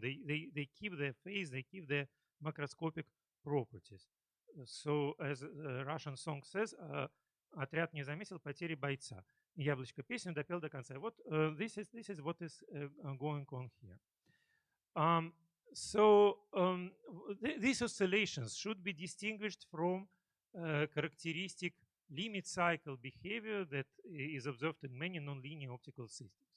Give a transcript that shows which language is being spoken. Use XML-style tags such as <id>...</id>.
<en>They keep their phase, they keep their macroscopic properties. So as the Russian song says,</en> <ru>Отряд не заметил потери бойца. Яблочко песню допел до конца.</ru> <en>Вот this is what is going on here. These oscillations should be distinguished from characteristic limit cycle behavior that is observed in many nonlinear optical systems.</en>